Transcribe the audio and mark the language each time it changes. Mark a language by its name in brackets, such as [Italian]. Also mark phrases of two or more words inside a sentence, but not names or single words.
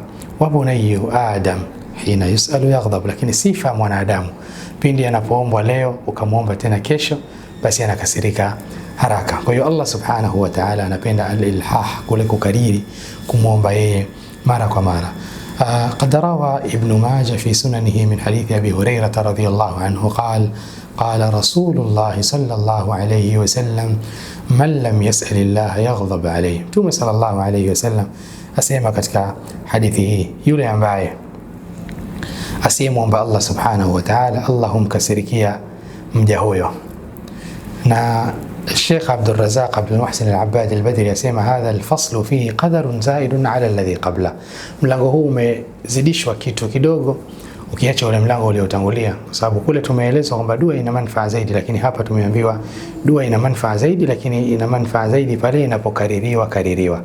[Arabic] وبني آدم حين يسأل يغضب, [Swahili] lakini sifa mwanadamu pindi anapoombwa leo ukamuomba tena kesho, basi anakasirika haraka. Kwa hiyo Allah [Arabic] سبحانه وتعالى [Swahili] anapenda al-ilhah, kule kukariri kumuomba yeye mara kwa mara. [Arabic] قد روى ابن ماجه في سننه من حديث أبي هريرة رضي الله عنه قال: قال رسول الله صلى الله عليه وسلم: من لم يسأل الله يغضب عليه. [Swahili] Mtume [Arabic] صلى الله عليه وسلم [Swahili] asema katika hadithi hii, yule ambaye asiyemwomba Allah [Arabic] سبحانه وتعالى, [Swahili] Allah humkasirikia mja huyo. Na الشيخ عبد الرزاق عبد المحسن العباد البدري asema [Arabic] هذا الفصل فيه قدر زائد على الذي قبل, [Swahili] mlango huu umezidishwa kitu kidogo ukiacha ule mlango uliotangulia, kwa sababu kule tumeelezwa kwamba dua ina manufaa zaidi, lakini hapa tumeambiwa dua ina manufaa zaidi, lakini ina manufaa zaidi pale inapokaririwa.